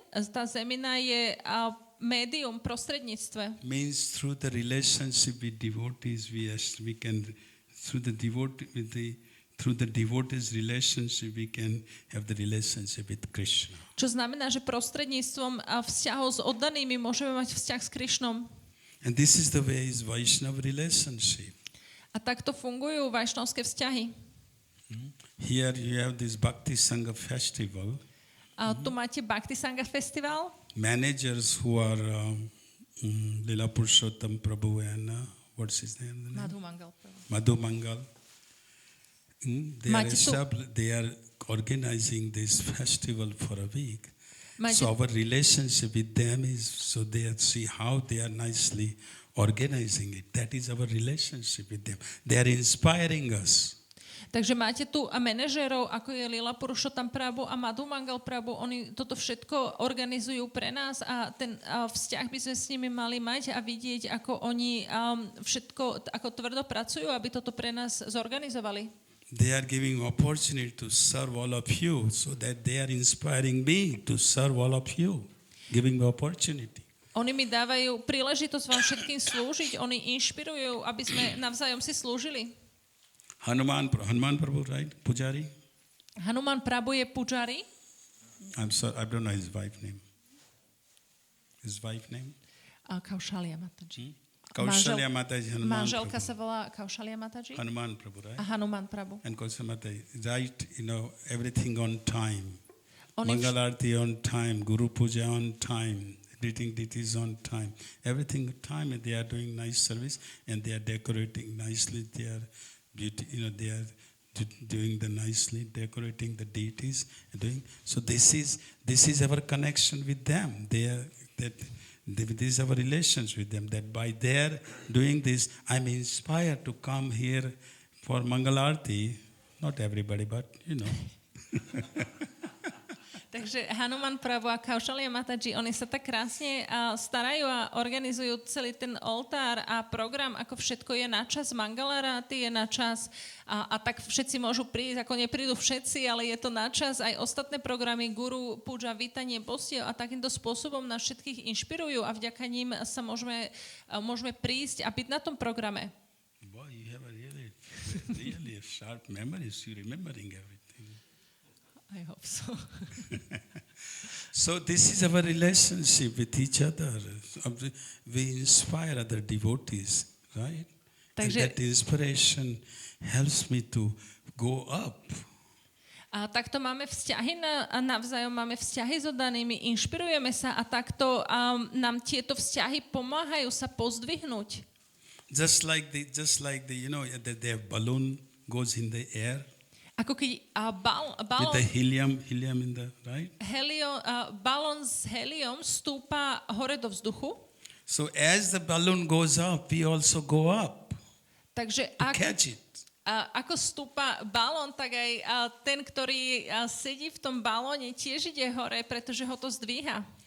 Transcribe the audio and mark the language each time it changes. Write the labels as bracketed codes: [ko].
[sk] Tá zemina je médium, prostredníctve. [en] Means through the relationship with devotees, we can through the devotees relationship we can have the relationship with Krishna. [sk] Čo znamená, že prostredníctvom vzťahov s oddanými môžeme mať vzťah s Krishnom. [en] And this is the way is Vaishnava relationship. [sk] A takto fungujú vajšnovské vzťahy. [en] Here you have this Bhakti Sangha festival. [sk] A tu máte Bhakti Sangha Festival. [en] Managers who are Lila Purushottam Prabhu and what's his name? Madhu Mangal. Madhu Mangal. They are organizing this festival for a week. So our relationship with them is so they see how they are nicely organizing it. That is our relationship with them. They are inspiring us. [sk] Takže máte tu manažérov, ako je Lila Purushottam Prabhu a Madhu Mangal Prabhu. Oni toto všetko organizujú pre nás a ten vzťah by sme s nimi mali mať a vidieť, ako oni všetko, ako tvrdo pracujú, aby toto pre nás zorganizovali. [en] They are giving opportunity to serve all of you, so that they are inspiring me to serve all of you, giving me opportunity. [sk] Oni mi dávajú príležitosť vám všetkým slúžiť, oni inšpirujú, aby sme navzájom si slúžili. [en] Hanuman Prabhu, right? Pujari? [sk] Hanuman Prabhu je pujari. [en] I'm sorry, I don't know his wife name. His wife name? Kaushalya Mataji. Kaushalya Mataji, Hanuman [sk] Manželka [en] Prabhu. [sk] sa volá Kaushalya Mataji. [en] Hanuman Prabhu, right? [sk] A Hanuman Prabhu. [en] And Kaushalya Mataji, right, everything on time. [sk] Oni [en] Mangal Arati on time, Guru Puja on time, greeting deities on time. Everything on time, and they are doing nice service, and they are decorating nicely. They are beauty, they are doing the nicely, decorating the deities, and doing. So this is our connection with them. This is our relations with them. That by their doing this, I'm inspired to come here for Mangal Arati. Not everybody, but [sk] Takže Hanuman Prabhu a Kaushalya Mataji, oni sa tak krásne starajú a organizujú celý ten oltár a program, ako všetko je na čas. Mangalarati je na čas a tak všetci môžu prísť, ako neprídu všetci, ale je to na čas. Aj ostatné programy, guru, púža, vítanie, postiev a takýmto spôsobom nás všetkých inšpirujú a vďaka ním sa môžeme prísť a byť na tom programe. [en] Boy, you have a really sharp memory. You're remembering everything. I hope so. So this is our relationship with each other. We inspire other devotees, right? [sk] Takže, [en] and that inspiration helps me to go up. [sk] A takto máme vzťahy navzájom, máme vzťahy s oddanými, inšpirujeme sa a takto nám tieto vzťahy pomáhajú sa pozdvihnúť. [en] Just like the the balloon goes in the air. [sk] Ako keď balón, [en] with the helium in the, right? [sk] Balón s heliom stúpa hore do vzduchu. [en] So as the balloon goes up, we also go up. [sk] Takže [en] catch it. [sk] Ako stúpa balón, tak aj ten, ktorý sedí v tom balóne, tiež ide hore, pretože ho to zdvíha.